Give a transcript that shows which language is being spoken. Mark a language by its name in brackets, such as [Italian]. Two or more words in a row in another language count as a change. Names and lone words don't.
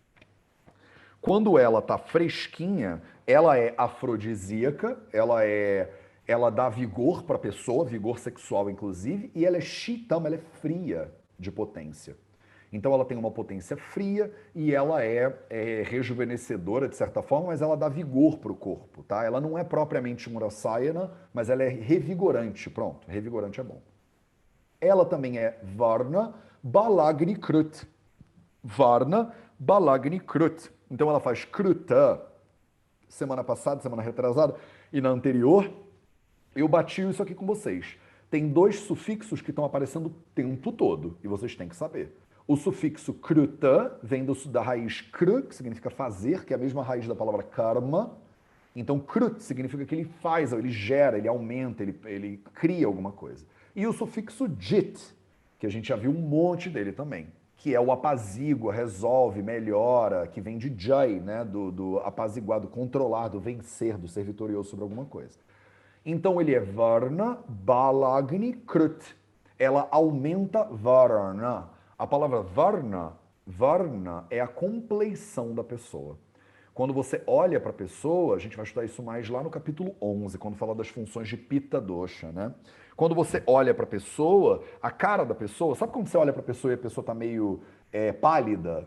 [Portuguese] Quando ela tá fresquinha, ela é afrodisíaca, ela dá vigor para a pessoa, vigor sexual inclusive, e ela é shitam, ela é fria de potência. Então ela tem uma potência fria e ela é rejuvenescedora de certa forma, mas ela dá vigor para o corpo, tá? Ela não é propriamente um rasayana, mas ela é revigorante, pronto, revigorante é bom. Ela também é [Sanskrit] वर्ण बलाग्नि कृत्. वर्ण बलाग्नि कृत्. [Portuguese] Então ela faz kruta. Semana passada, semana retrasada e na anterior, eu bati isso aqui com vocês. Tem 2 sufixos que estão aparecendo o tempo todo e vocês têm que saber. O sufixo kruta vem da raiz kru, que significa fazer, que é a mesma raiz da palavra karma. Então, krut significa que ele faz, ele gera, ele aumenta, ele cria alguma coisa. E o sufixo jit, que a gente já viu um monte dele também, que é o apazigua, resolve, melhora, que vem de jai, né, do apaziguar, do controlar, do vencer, do ser vitorioso sobre alguma coisa. Então ele é [Sanskrit] वर्ण बलाग्नि कृत्. [Portuguese] Ela aumenta varna. A palavra varna é a compleição da pessoa. Quando você olha para a pessoa, a gente vai estudar isso mais lá no capítulo 11, quando fala das funções de [Sanskrit] पित्त दोष, [Portuguese] né? Quando você olha para a pessoa, a cara da pessoa, sabe quando você olha para a pessoa e a pessoa está meio pálida?